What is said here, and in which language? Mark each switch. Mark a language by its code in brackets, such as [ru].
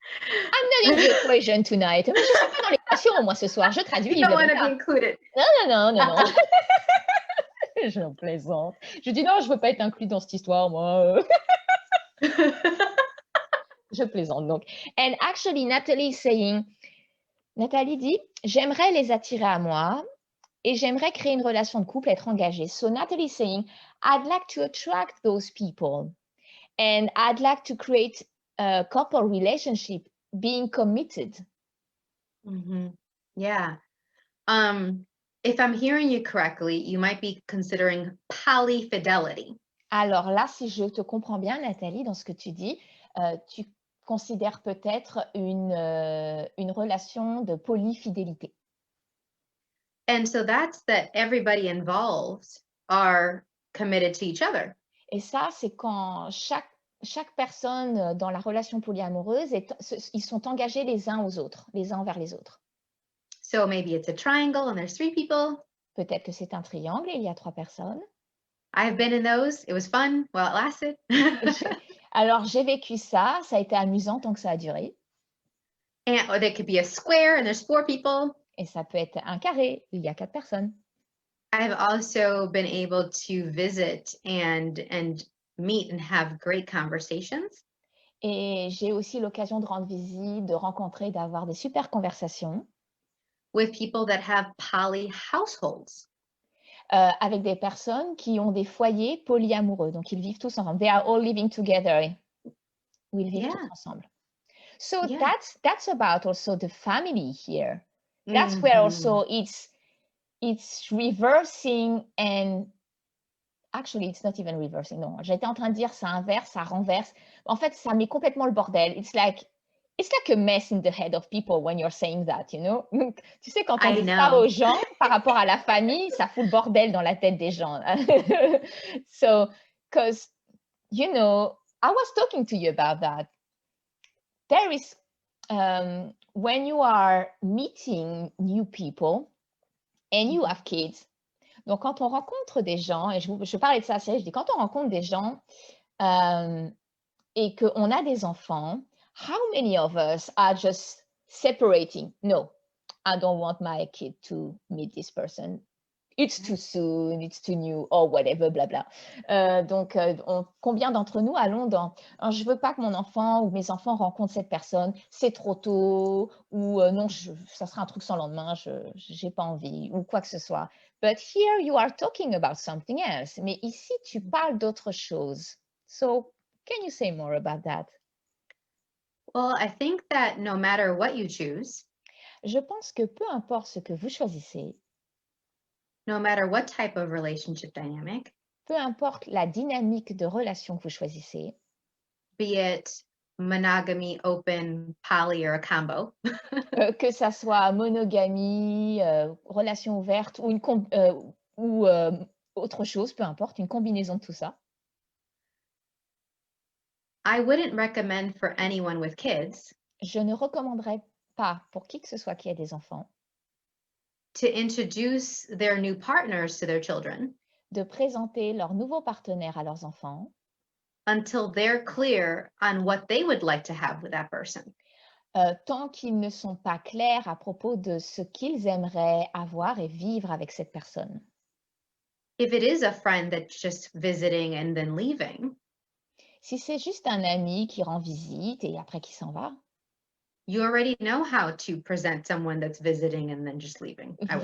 [en] I'm not in the equation tonight. [fr] Mais je suis pas dans l'équation, moi, ce soir. Je traduis. [en] You don't want to be included. [fr] Non. Je plaisante. Je dis non, je veux pas être inclus dans cette histoire, moi. Je plaisante donc. [en] And actually, [fr] Nathalie dit, j'aimerais les attirer à moi et j'aimerais créer une relation de couple, être engagée. [en] So Nathalie is saying, I'd like to attract those people and I'd like to create a couple relationship, being committed. Mm-hmm. Yeah. If I'm hearing you correctly, you might be considering polyfidelity. [fr] Alors là, si je te comprends bien, Nathalie, dans ce que tu dis, tu considères peut-être une relation de polyfidélité. [en] And so that's that everybody involved are committed to each other. [fr] Et ça, c'est quand chaque personne dans la relation polyamoureuse, ils sont engagés les uns aux autres, les uns envers les autres. [en] So maybe it's a triangle and there's 3 people. [fr] Peut-être que c'est un triangle et il y a 3 personnes. [en] I've been in those. It was fun while it lasted. [fr] Alors, j'ai vécu ça. Ça a été amusant tant que ça a duré. [en] Or there could be a square and there's 4 people. [fr] Et ça peut être un carré. Il y a 4 personnes. [en] I've also been able to visit and meet and have great conversations. [fr] Et j'ai aussi l'occasion de rendre visite, de rencontrer, d'avoir des super conversations. [en] With people that have poly households. [fr] Avec des personnes qui ont des foyers polyamoureux. Donc, ils vivent tous ensemble. [en] They are all living together. [fr] Ou ils vivent tous ensemble. [en] So that's about also the family here. That's where also it's reversing and actually it's not even reversing. [fr] Non, j'étais en train de dire ça inverse, ça renverse. En fait, ça met complètement le bordel. [en] It's like a mess in the head of people when you're saying that, you know. [fr] Tu sais, quand on dit ça aux gens par rapport à la famille, ça fout le bordel dans la tête des gens. [en] So, because, you know, I was talking to you about that. There is, when you are meeting new people and you have kids, [fr] donc quand on rencontre des gens, et je parlais de ça à Siris, je dis quand on rencontre des gens et qu'on a des enfants, [en] how many of us are just separating? No, I don't want my kid to meet this person. It's too soon, it's too new, or whatever, blabla. [fr] Donc, combien d'entre nous allons dans je veux pas que mon enfant ou mes enfants rencontrent cette personne, c'est trop tôt, ou non, ça sera un truc sans lendemain, je n'ai pas envie, ou quoi que ce soit. [en] But here you are talking about something else. [fr] Mais ici, tu parles d'autre chose. [en] So, can you say more about that? Well, I think that no matter what you choose, [fr] Je pense que peu importe ce que vous choisissez, [en] no matter what type of relationship dynamic, [fr] peu importe la dynamique de relation que vous choisissez, [en] be it monogamy, open, poly, or a combo, [fr] que ça soit monogamie, relation ouverte ou autre chose, peu importe, une combinaison de tout ça. [en] I wouldn't recommend for anyone with kids [fr] Je ne recommanderais pas pour qui que ce soit qui ait des enfants [en] to introduce their new partners to their children [fr] de présenter leur nouveau partenaire à leurs enfants [en] until they're clear on what they would like to have with that person. [fr] Tant qu'ils ne sont pas clairs à propos de ce qu'ils aimeraient avoir et vivre avec cette personne. [en] If it is a friend that's just visiting and then leaving, [fr] Si c'est juste un ami qui rend visite et après qui s'en va, [en] you already know how to present someone that's visiting and then just leaving, I would